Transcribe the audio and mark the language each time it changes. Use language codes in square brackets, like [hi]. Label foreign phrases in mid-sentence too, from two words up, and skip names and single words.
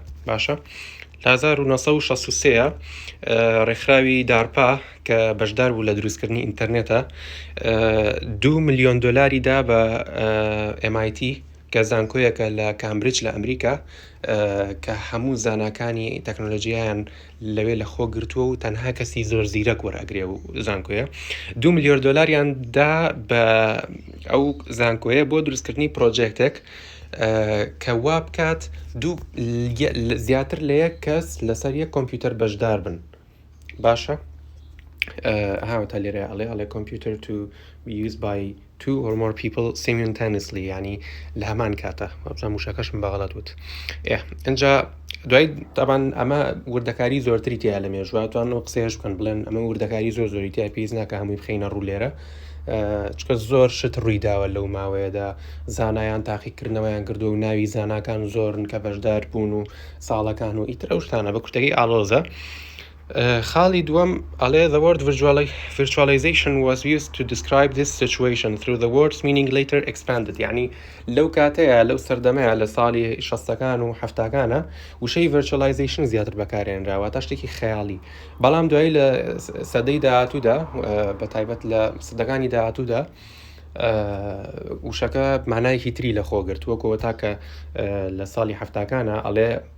[ckb] باشە لە 1963 ڕێکخراوی دارپا کە بەشدار بوو لە دروستکردنی ئینتەرنێتە $2 ملیۆن دا بە MIT کە زانکۆیەکە لە کامبریج لە ئەمریکا کە هەموو زاناکانی تەکنۆلۆژیایان لەوێ لە خۆ گرتووە و تەنها کەسی زۆر زیرەک وەرەگرێ و زانکۆیە 2 ملیۆر دۆلاریان دا بە ئەو زانکۆیە بۆ دروستکردنی پرۆجێکتێک کە وا بکات زیاتر لە یەک کەس لەسەر یەک کۆمپیوتەر بەشدار بن باشە هاوتە لێرە ئەڵێ [en] computer to be used by 2 or more people simultaneously [ckb] يعني لە هەمان کاتە وابزان وشەکەشم بەغەڵەت وت ئەنجا دوای طبعاً ئەمە وردەکاری زۆرتری تیا لە مێژوە توان قسەیەش بکەن بڵێن ئەمە وردەکاری زۆری تیا پێویست ناکە هەمووی بخینە ڕوو لێرە چکە زۆر شت ڕوویداوە لەو ماوەیەدا زانایان تاقیکردنەوەیان کردو و ناوی زاناکان زۆرن کە بەشدار بوون و ساڵەکان و ئیترە شتانە بە کوشتەکەی ئاڵۆزە خاڵی دووەم ئەڵێ [en] the word virtualization was used to describe this situation through the words meaning later expanded [ckb] يعني لەو کاتەیە لەو سەردەمەیە لە ساڵی 60ەکان و 70ەکانە وشەی virtualization زیاتر بەکارێنراوە تا شتێکی خەیاڵی بەڵام دوایی لە سەدەی داهاتوودا بە تایبەت لە سەدەکانی داهاتوودا وشەکە مانایەکی تری لە خۆ گرت وەکەوە تاکە لە ساڵی 70ەکانە ئەڵێ